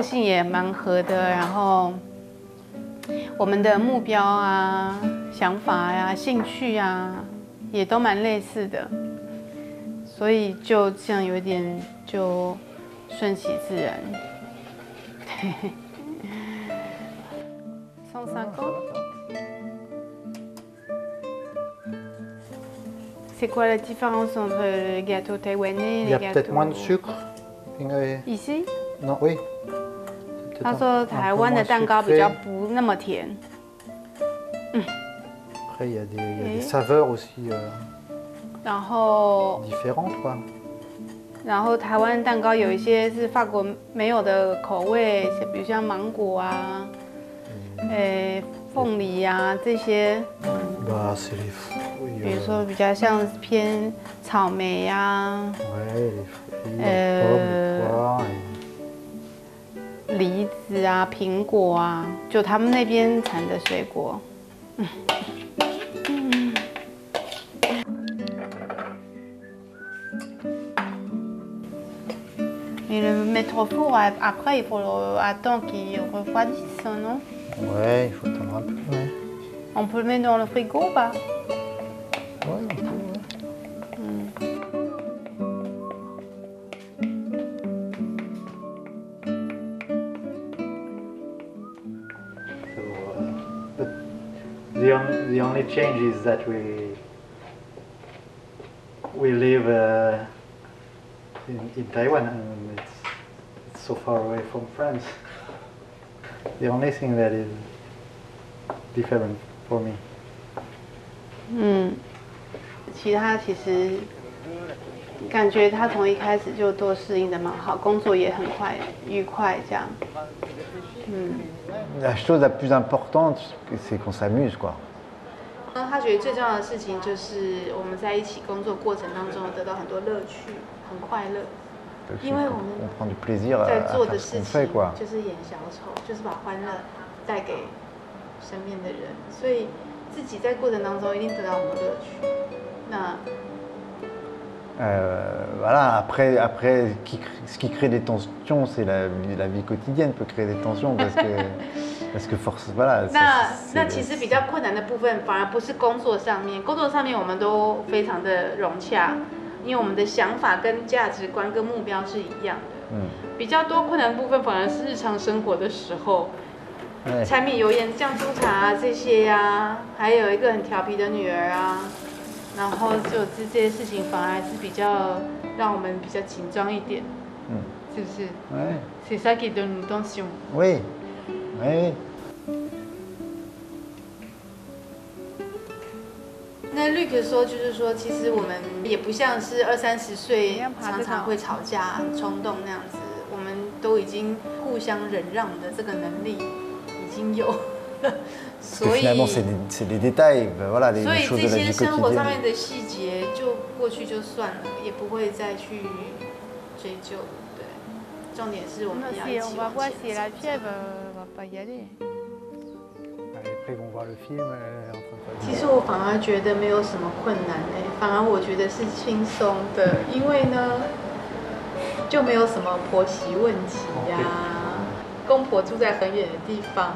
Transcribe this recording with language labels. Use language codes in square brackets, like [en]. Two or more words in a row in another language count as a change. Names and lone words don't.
[zh] 性也蛮合的，然后我们的目标啊、想法呀、兴趣啊，也都蛮类似的，所以就这样有一点就顺其自然。150 [fr] C'est quoi la différence entre les gâteaux taïwanais et les gâteaux? Il y a peut-être moins de sucre. Ici? Non, oui. [zh] 他说台湾的蛋糕比较不那么甜。 [fr] Après, il y a des saveurs aussi [zh] 然后 [fr] différentes, quoi. [zh] 然后台湾蛋糕有一些是法国没有的口味，比如像芒果啊、凤梨啊这些。 [fr] Bah, c'est les fruits. [zh] 比如说比较像偏草莓啊，梨子啊、苹果啊，就他们那边产的水果。 [fr] Et le mettre au four, après il faut attendre qu'il refroidisse, non? Ouais, il faut attendre un peu, ouais. On peut le mettre dans le frigo ou pas? Ouais, on peut, ouais. [en] The only change is that we live in Taiwan and it's so far away from France. The only thing that is different for me. [zh] 其他其实感觉他从一开始就都适应的蛮好，工作也很快愉快这样。 [fr] La chose la plus importante, c'est qu'on s'amuse, quoi. [zh] 他觉得最重要的事情就是我们在一起工作过程当中得到很多乐趣，很快乐。因为我们在做的事情就是演小丑，就是把欢乐带给身边的人，所以自己在过程当中一定得到很多乐趣。那 [fr] voilà, après, ce qui crée des tensions, c'est la vie quotidienne peut créer des tensions parce que force, voilà. [zh] 那其实比较困难的部分反而不是工作上面，工作上面我们都非常的融洽，因为我们的想法跟价值观跟目标是一样的。比较多困难的部分反而是日常生活的时候，柴米油盐酱醋茶啊这些呀，还有一个很调皮的女儿啊。然后就这些事情反而是比较让我们比较紧张一点，是不是？ [fr] C'est ça qui donne une tension. [zh] Oui, oui. 那Luc说，就是说，其实我们也不像是20-30岁常常会吵架、很冲动那样子，我们都已经互相忍让的这个能力已经有。 [fr] 所以 finalement c'est des détails, voilà, les choses de la vie quotidienne. [zh] 所以这些生活上面的细节就过去就算了，也不会再去追究。对，重点是我们要一起往前走。其实我反而觉得没有什么困难反而我觉得是轻松的，因为呢就没有什么婆媳问题呀，公婆住在很远的地方。